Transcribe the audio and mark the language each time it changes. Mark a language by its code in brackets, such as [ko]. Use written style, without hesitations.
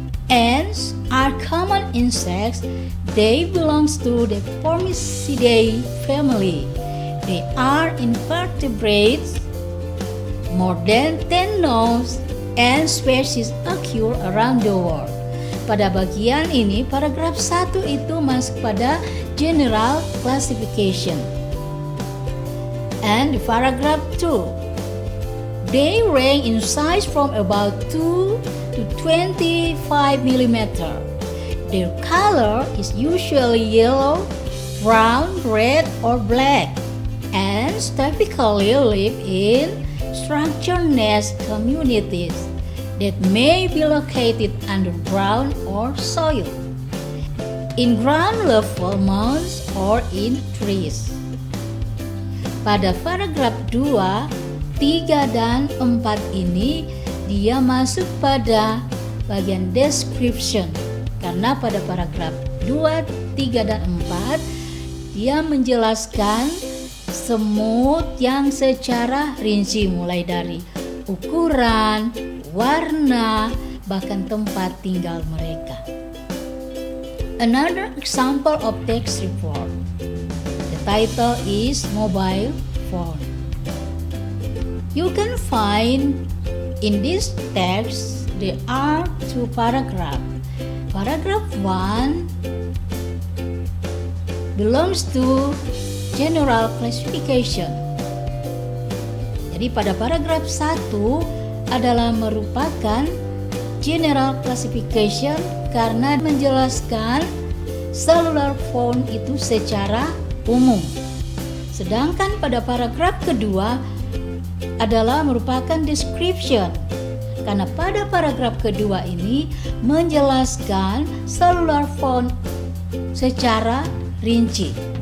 [en] Ants are common insects. They belong to the Formicidae family. They are invertebrates. More than 10 known ant species occur around the world. [id] Pada bagian ini, paragraf 1 itu masuk pada general classification. [en] And paragraph 2, they range in size from about 2 to 25 millimeter. Their color is usually yellow, brown, red, or black, and typically live in structured nest communities that may be located underground or soil, in ground level mounds, or in trees. [id] Pada paragraf 2, 3, dan 4 ini dia masuk pada bagian description. Karena pada paragraf 2, 3, dan 4 Dia menjelaskan semut yang secara rinci mulai dari ukuran, warna, bahkan tempat tinggal mereka. [en] Another example of text report. The title is Mobile Phone. You can find in this text there are two paragraphs. Paragraph 1 belongs to general classification. [id] Jadi pada paragraf 1 adalah merupakan general classification karena menjelaskan cellular phone itu secara umum. Sedangkan pada paragraf kedua adalah merupakan description karena pada paragraf kedua ini menjelaskan cellular phone secara rinci.